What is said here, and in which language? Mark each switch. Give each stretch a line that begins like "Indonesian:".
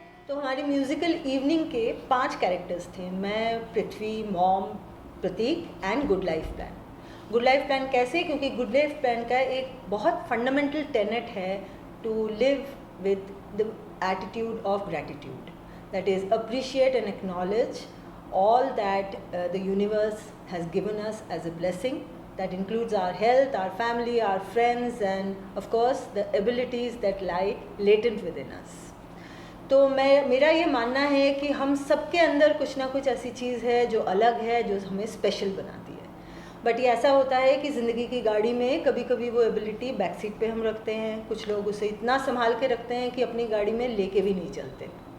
Hindi: तो हमारी musical evening के 5 कैरेक्टर्स थे, मैं, पृथ्वी, mom, Prateek and good life plan. Good life plan कैसे? क्योंकि गुड लाइफ प्लान का एक बहुत फंडामेंटल टेनेट है
English: To live with the attitude of gratitude, that is appreciate and acknowledge all that the universe has given us as a blessing. That includes our health, our family, our friends, and of course the abilities that lie latent within us.
Hindi: तो मेरा ये मानना है कि हम सबके अंदर कुछ ना कुछ ऐसी चीज़ है जो अलग है, जो हमें स्पेशल बनाती है। बट ये ऐसा होता है कि ज़िंदगी की गाड़ी में कभी कभी वो एबिलिटी बैक सीट पे हम रखते हैं, कुछ लोग उसे इतना संभाल के रखते हैं कि अपनी गाड़ी में लेके भी नहीं चलते।